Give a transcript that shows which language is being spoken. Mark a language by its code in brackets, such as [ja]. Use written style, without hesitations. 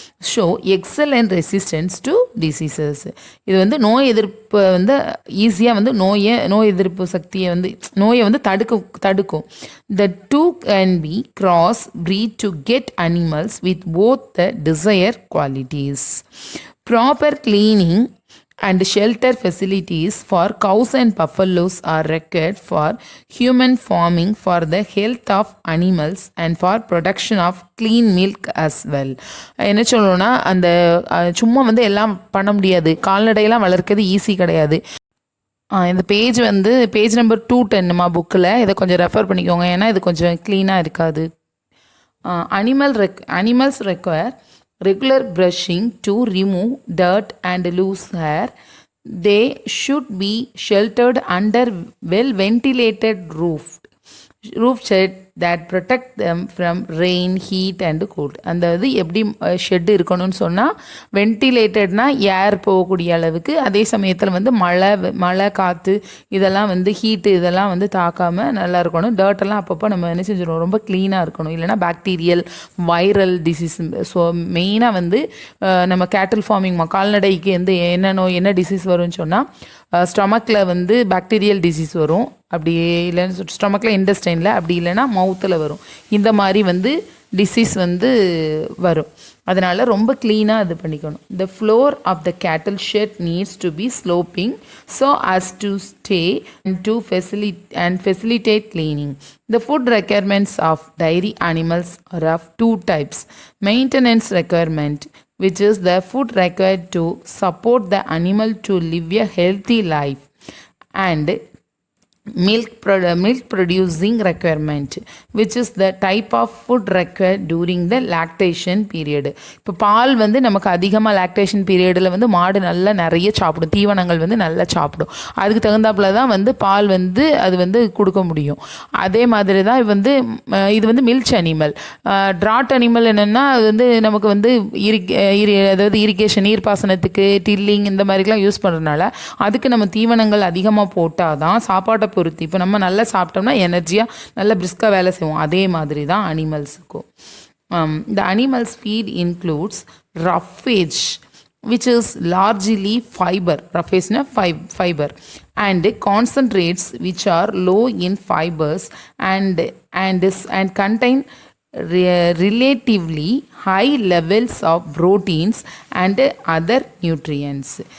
[en] Show excellent resistance to diseases. [ta] இது வந்து நோய் எதிர்ப்பு வந்து ஈஸியாக வந்து நோய் எதிர்ப்பு சக்தியை வந்து நோயை வந்து தடுக்கும். [en] The two can be crossbred to get animals with both the desired qualities. Proper cleaning and shelter facilities for cows and buffaloes are required for human farming, for the health of animals and for production of clean milk as well. [ta] என்ன சொல்லணும்னா, அந்த சும்மா வந்து எல்லாம் பண்ண முடியாது, கால்நடையெல்லாம் வளர்க்கிறது easy கிடையாது. இந்த பேஜ் நம்பர் 210 புக்கில் இதை கொஞ்சம் ரெஃபர் பண்ணிக்கோங்க, ஏன்னா இது கொஞ்சம் க்ளீனாக இருக்காது. [en] animals require regular brushing to remove dirt and loose hair. They should be sheltered under well ventilated roof shed that protect them from rain, heat and cold. [ta] அந்த இது எப்படி ஷெட் இருக்கணும்னு சொன்னால், வென்டிலேட்டட்னா ஏர் போகக்கூடிய அளவுக்கு, அதே சமயத்தில் வந்து மழை காற்று இதெல்லாம் வந்து ஹீட்டு இதெல்லாம் வந்து தாக்காமல் நல்லா இருக்கணும். டர்ட்டெல்லாம் அப்பப்போ நம்ம என்ன செஞ்சிடணும், ரொம்ப க்ளீனாக இருக்கணும், இல்லைனா பாக்டீரியல் வைரல் டிசீஸ். ஸோ மெயினாக வந்து நம்ம கேட்டில் ஃபார்மிங் கால்நடைக்கு வந்து என்ன டிசீஸ் வரும்னு சொன்னால், ஸ்டொமக்கில் வந்து பாக்டீரியல் டிசீஸ் வரும், அப்படி இல்லைன்னு ஸ்டொமக்கில் இன்டெஸ்டைனில், அப்படி இல்லைன்னா மவுத்தில் வரும். இந்த மாதிரி வந்து டிசீஸ் வந்து வரும். அதனால் ரொம்ப க்ளீனாக இது பண்ணிக்கணும். [en] The floor of the cattle shed needs to be sloping so as to stay and to facilitate cleaning. The food requirements of dairy animals are of two types: maintenance requirement, which is the food required to support the animal to live a healthy life, and milk producing requirement, which is the type of food required during the lactation period. [ta] இப்போ பால் வந்து நமக்கு அதிகமாக lactation பீரியடில் வந்து மாடு நல்லா நிறைய சாப்பிடும், தீவனங்கள் வந்து நல்லா சாப்பிடும், அதுக்கு தகுந்தாப்புல தான் வந்து பால் வந்து அது வந்து கொடுக்க முடியும். அதே மாதிரி தான் இது வந்து மில்க் அனிமல். ட்ராட் அனிமல் என்னென்னா, அது வந்து நமக்கு வந்து அதாவது இரிகேஷன், நீர்ப்பாசனத்துக்கு, டில்லிங் இந்த மாதிரிலாம் யூஸ் பண்ணுறதுனால அதுக்கு நம்ம தீவனங்கள் அதிகமாக போட்டால் தான் சாப்பாட்டை பொறுத்து. இப்போ நம்ம நல்லா சாப்பிட்டோம்னா எனர்ஜியாக நல்லா பிரிஸ்காக வேலை செய்வோம். அதே மாதிரி தான் அனிமல்ஸுக்கும். [en] The animals feed includes roughage, which is largely fiber. Roughage na fiber, and concentrates which are low in fibers and contain relatively high levels of proteins and other nutrients.